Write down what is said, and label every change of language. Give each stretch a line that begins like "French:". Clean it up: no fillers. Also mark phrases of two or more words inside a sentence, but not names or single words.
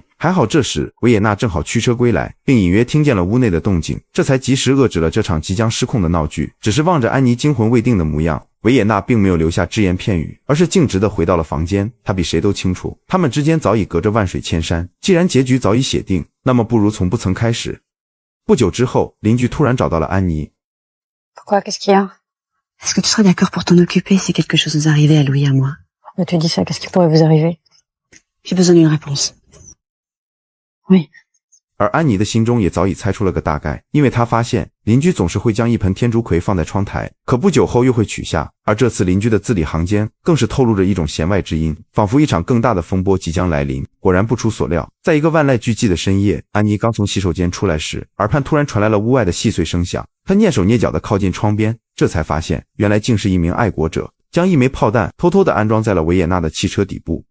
Chinese: 还好这时维也纳正好驱车归来，并隐约听见了屋内的动静，这才及时遏制了这场即将失控的闹剧。只是望着安妮惊魂未定的模样，维也纳并没有留下只言片语，而是径直地回到了房间。他比谁都清楚，他们之间早已隔着万水千山，既然结局早已写定，那么不如从不曾开始。不久之后，邻居突然找到了安妮。
French: Pourquoi? Qu'est-ce qu'il y a? Est-ce que tu serais d'accord pour t'en occuper si quelque chose nous arrivait à Louis et à moi? Mais tu dis ça, qu'est-ce qui pourrait vous arriver? J'ai besoin d'une réponse. Oui.
Chinese: 而安妮的心中也早已猜出了个大概，因为她发现邻居总是会将一盆天竺葵放在窗台，可不久后又会取下，而这次邻居的字里行间更是透露着一种弦外之音，仿佛一场更大的风波即将来临。果然不出所料，在一个万籁俱寂的深夜，安妮刚从洗手间出来时，耳畔突然传来了屋外的细碎声响，她蹑手蹑脚地靠近窗边，这才发现原来竟是一名爱国者，将一枚炮弹偷偷地安装在了维也纳的汽车底部。